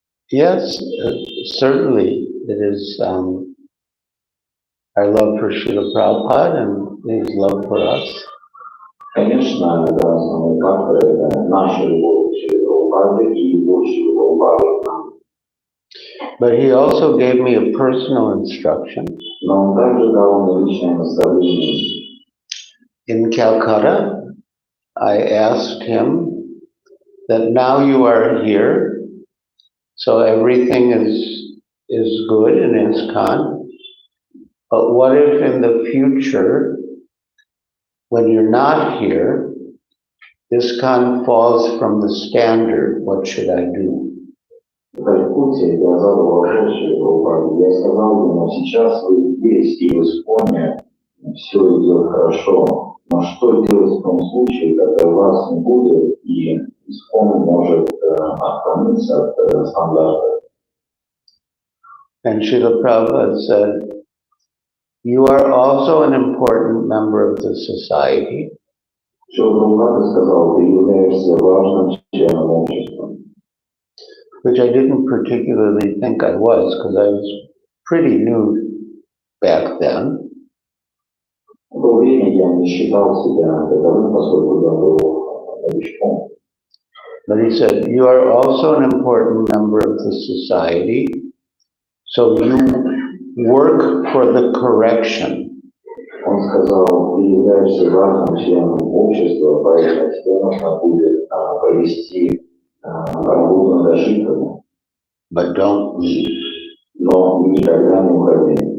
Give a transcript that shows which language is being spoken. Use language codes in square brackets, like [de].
[en] Yes, certainly it is our love for Srila Prabhupada and his love for us. [ru] Конечно, это основной фактор, это наша любовь к Шри Прабхупаде и любовь Шри Прабхупады к нам. [en] But he also gave me a personal instruction. [ru] Но он также дал мне личное наставление. [en] In Calcutta, I asked him that now you are here, so everything is good in ISKCON, but what if in the future, when you're not here, ISKCON falls from the standard, what should I do? [ru] В Калькутте я задал вопрос Шри Прабхупаде. Я сказал ему, сейчас вы здесь и в Исконе, все идет хорошо, но что делать в том случае, когда вас не будет и Искон может отклониться от стандарта? [en] And Srila Prabhupada said, you are also an important member of the society. [ru] Шри Прабхупада сказал, ты являешься важным членом общества. [en] Which I didn't particularly think I was, because I was pretty new back then. [ru] В то время я не считал себя таковым, поскольку я был новичком. [en] But he said, you are also an important member of the society, so you work for the correction. [ru] Он сказал, ты являешься важным членом общества, поэтому тебе нужно будет провести работу над ошибками. [en] But don't leave. [ru] Но никогда не уходи.